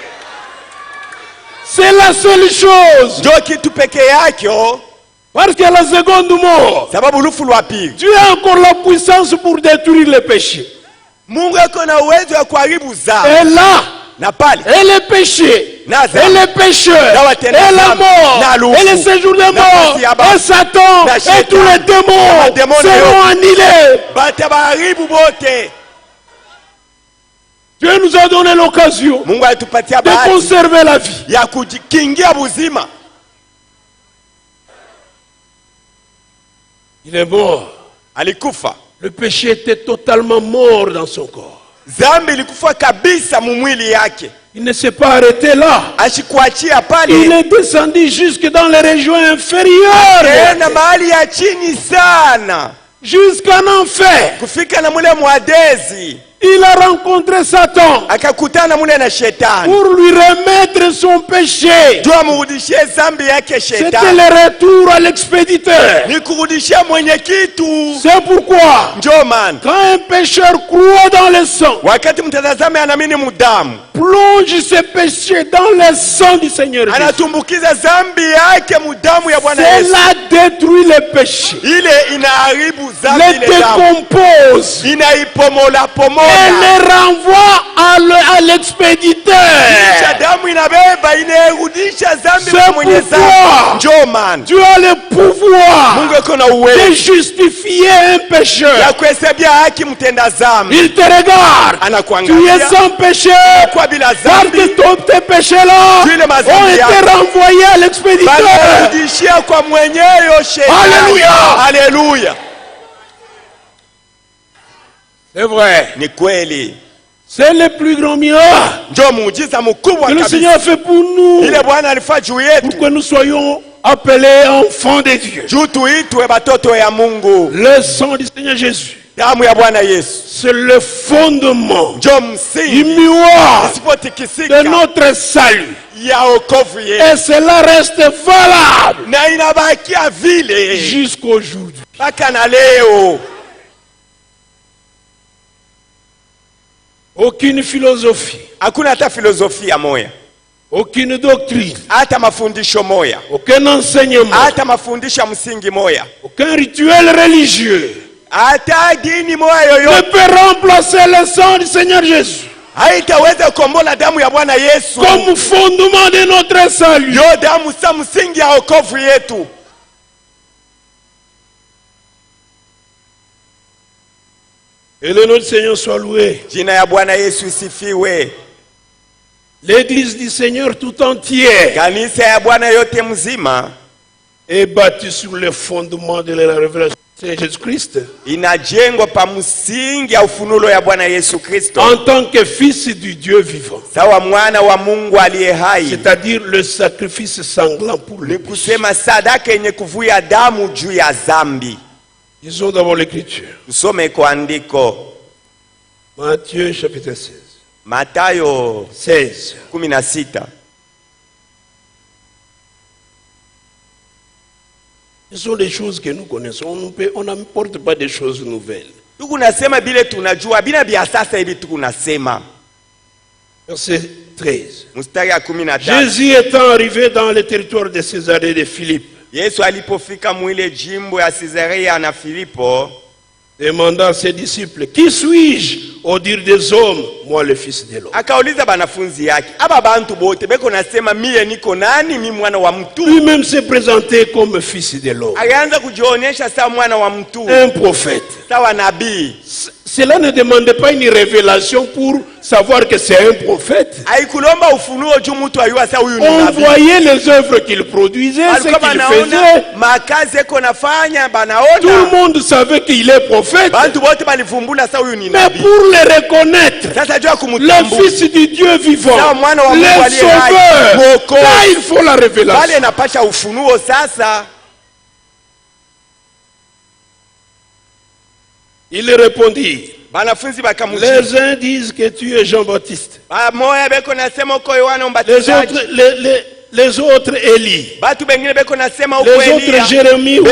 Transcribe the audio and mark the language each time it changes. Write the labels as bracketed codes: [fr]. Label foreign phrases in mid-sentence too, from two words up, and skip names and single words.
[fr] C'est la seule chose. [sw] Ndio kitu pekee yake, [fr] Parce qu'à la seconde mort, [sw] sababu lufu lwa pili [fr] Dieu a encore la puissance pour détruire les péchés. [sw] Mungu ako na uwezo wa kuharibu zambi. [fr] Et là, [sw] Na pale [fr] et les péchés, [sw] na [fr] et [sw] zambi [fr] les pécheurs, [sw] na [fr] et [sw] watenda [fr] la [sw] zambi, [fr] mort, [sw] na lufu, [fr] et les séjours de [sw] na [fr] mort, [sw] kasi ya ba- [fr] et Satan, [sw] na [fr] et [sw] shetani, [fr] tous les [sw] na [fr] démons [sw] mademoni [fr] seront [sw] yote. [fr] annihilés. [sw] batabaharibu bote. [fr] Dieu nous a donné l'occasion [sw] Mungu alitupatia [fr] de [sw] bahati [fr] conserver la vie. [sw] ya kujikingia buzima. [fr] Il est mort. [sw] Alikufa, [fr] Le péché était totalement mort dans son corps. [sw] zambi ilikufa kabisa mumwili yake. [fr] Il ne s'est pas arrêté là. [sw] Ashikuachia [fr] Il [sw] pale, [fr] est descendu jusque dans les régions inférieures, [sw] tena mahali ya chini sana, [fr] jusqu'en enfer. [sw] kufika na mule mwadezi, [fr] Il a rencontré Satan [sw] akakutana mule na shetani [fr] pour lui remettre son péché. [sw] juu amurudishie zambi yake [fr] C'était [sw] shetani, [fr] le retour à l'expéditeur. [sw] ni kurudishia mwenye kitu. [fr] C'est pourquoi, [sw] Ndio maana [fr] quand un pécheur croit dans le sang, [sw] wakati mtazame anaamini mudamu, [fr] plonge ses péchés dans le sang du Seigneur Jésus, [sw] anatumbukiza zambi yake mudamu ya Bwana Yesu, [fr] cela détruit les péchés, [sw] ile inaharibu zambi, [fr] les [sw] ile damu [fr] décompose [sw] inaipomola [fr] et [sw] pomola, [fr] les renvoie à l'expéditeur. [sw] kisha damu inabeba inairudisha zambi [fr] C'est [sw] kwa mwenye [fr] pourquoi [sw] zambi. Ndio maana [fr] Dieu a le pouvoir [sw] Mungu yuko na [fr] de [sw] uwezo [fr] justifier un pécheur. [sw] ya kuhesabia haki mtenda zambi. [fr] Il te regarde. Tu es [sw] Anakuangalia [fr] sans péché. [sw] kwa bila [fr] Parce [sw] zambi, [fr] que tes péchés-là [sw] Dieu les mazambi [fr] ont été [sw] yako [fr] renvoyés à l'expéditeur. [sw] banarudishia kwa mwenyeyo shetani. Haleluya. Haleluya. [fr] C'est vrai. [sw] Ni kweli, [fr] C'est le plus grand miracle [sw] ndio muujiza mkubwa [fr] que le [sw] kabisa [fr] Seigneur a fait pour nous, [sw] ile Bwana alifanya juu [fr] pour [sw] yetu, [fr] que nous soyons appelés enfants de Dieu. [sw] juu tuitwe batoto ya Mungu. [fr] Le sang du Seigneur Jésus, [sw] Damu ya Bwana Yesu [fr] c'est le fondement [sw] ndio msingi [fr] immuable [sw] isipotikisika [fr] de notre salut. [sw] ya wokovu yetu, [fr] Et cela reste valable [sw] na inabakia vile [fr] jusqu'aujourd'hui. [sw] mpaka na leo. [fr] Aucune philosophie, [sw] Hakuna hata filosofia moya, [fr] aucune doctrine, [sw] hata mafundisho moya, [fr] aucun enseignement, [sw] hata mafundisho ya msingi moya, [fr] aucun rituel religieux [sw] hata dini moya [fr] ne [sw] yoyote [fr] peut remplacer le sang du Seigneur Jésus [sw] haitaweza kukombola damu ya Bwana Yesu [fr] comme fondement de notre salut. [sw] yo damu sa msingi ya wokovu yetu. [fr] Et le nom du Seigneur soit loué. [sw] Jina ya Bwana Yesu isifiwe. [fr] L'église du Seigneur tout entière [sw] Kanisa ya Bwana yote mzima [fr] est bâtie sur le fondement de la révélation de Jésus-Christ [sw] inajengwa pa msingi ya ufunulo ya Bwana Yesu Kristo [fr] en tant que fils du Dieu vivant, [sw] sawa mwana wa Mungu aliye hai, [fr] c'est-à-dire le sacrifice sanglant pour [sw] ni [fr] le péché. [sw] kusema sadaka yenye kuvuya damu juu ya zambi. [fr] Lisons d'abord l'écriture. [sw] Tusome kwa andiko [fr] Matthieu chapitre 16. [sw] Matayo 16. 16. [fr] Ce sont des choses que nous connaissons. On n'apporte pas des choses nouvelles. [sw] Tuku nasema bile tunajua bina bia sasa hivi tuku nasema. [fr] Verset 13. [sw] Mstari ya 15. [fr] Jésus étant arrivé dans le territoire de Césarée de Philippe, [sw] Yesu alipofika mwile jimbo ya Cesarea na Filipo, [fr] demanda à ses disciples, qui suis-je au dire des hommes, moi le fils de l'homme? [sw] akauliza banafunzi yake, aba bantu bote beko nasema mie niko nani? Mi mwana wa mtu. [fr] Lui-même s'est présenté comme fils de l'homme, [sw] Alianza kujionyesha sawa mwana wa mtu, [fr] un prophète. [sw] sawa nabii. [fr] Cela ne demandait pas une révélation pour savoir que c'est un prophète. [sw] Haikulomba ufunuo juu mtu ayua sawa huyu ni [fr] On [sw] nabii. [fr] voyait les œuvres qu'il produisait, ce [sw] Alikuwa [fr] qu'il [sw] banaona [fr] faisait. [sw] makazi eko nafanya, [fr] Tout le [sw] banaona [fr] monde savait qu'il est prophète. [sw] bantu bote balivumbula sawa huyu ni [fr] Mais [sw] nabii. [fr] pour le reconnaître, [sw] Sasa jua [fr] le [sw] kumutambua [fr] fils du Dieu vivant, [sw] sawa mwana wa Mungu [fr] le [sw] aliye hai, [fr] sauveur, [sw] mwokozi. [fr] là il faut la [sw] Bale [fr] révélation. [sw] napasha ufunuo sasa. [fr] Il répondit, [sw] Banafunzi bakamujibu, [fr] les uns disent que tu es Jean-Baptiste, [sw] bamoya beko nasema uko Yohana [fr] les [sw] Mbatizaji, [fr] autres, les autres Élie, [sw] batu bengine beko nasema uko [fr] les [sw] Elia, [fr] autres Jérémie ou l'un